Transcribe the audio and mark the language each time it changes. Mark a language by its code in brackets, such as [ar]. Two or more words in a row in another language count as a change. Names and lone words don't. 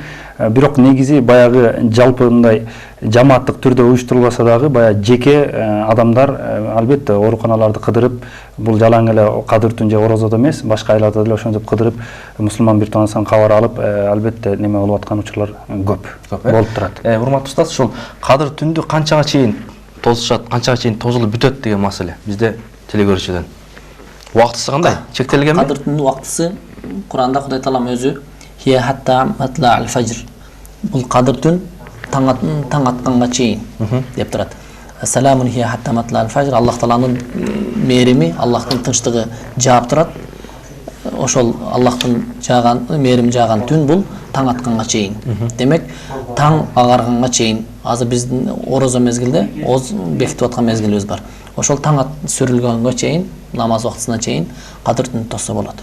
[ky] Бирок негизи баягы жалпы мындай жамааттык түрдө уюштурулбаса дагы баягы жеке адамдар албетте ооруканаларды кыдырып, бул жалаң эле Кадыр түн же орозодо эмес, башка айларда деле ошентип кыдырып, мусулман бир тоонасынан кабар алып, албетте неме болуп аткан учурлар көп болуп турат. Урматтуу устаз, ушул Кадыр түндү канчага чейин тосушат, канчага чейин тозулуп бүтөт деген маселе бизде теле көрүүчүдөн. Убактысы кандай? Чектелгенби? Кадыр түндүн убактысы Куранда Кудай Таалам өзү [ar] هي حتى مطلع الفجر. [ky] Бул Кадыр түн таң атканга чейин деп турат. [ar] سلام هي حتى مطلع الفجر. [ky] Аллах Тааланын мээрими, Аллахтын тынчтыгы жаап турат. Ошол Аллахтын жааган, мээрим жааган түн бул таң атканга чейин. Демек, таң агарганга чейин. Азыр биздин орозо мезгилде оз бекитип аткан мезгилибиз бар. Ошол таң сүрүлгөнгө чейин, намаз убактысына чейин Кадыр түнү тосса болот.